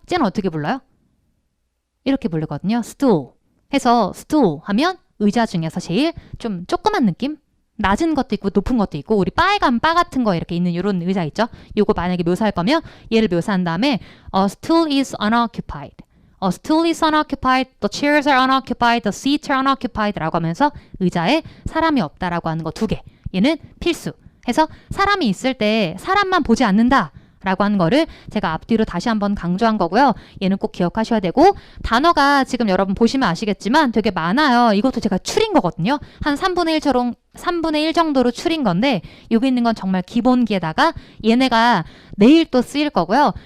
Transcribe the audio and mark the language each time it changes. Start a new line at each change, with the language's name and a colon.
Korean: 쟤는 어떻게 불러요? 이렇게 부르거든요. stool. 해서 stool 하면 의자 중에서 제일 좀 조그만 느낌? 낮은 것도 있고 높은 것도 있고 우리 바에 가면 바 같은 거 이렇게 있는 이런 의자 있죠. 요거 만약에 묘사할 거면 얘를 묘사한 다음에
English: A stool is unoccupied. A stool is unoccupied. The chairs are unoccupied. The seats are unoccupied.
Korean: 라고 하면서 의자에 사람이 없다라고 하는 거 두 개. 얘는 필수. 해서 사람이 있을 때 사람만 보지 않는다. 라고 하는 거를 제가 앞뒤로 다시 한번 강조한 거고요. 얘는 꼭 기억하셔야 되고 단어가 지금 여러분 보시면 아시겠지만 되게 많아요. 이것도 제가 추린 거거든요. 한 3분의 1 정도로 추린 건데 여기 있는 건 정말 기본기에다가 얘네가 내일 또 쓰일 거고요.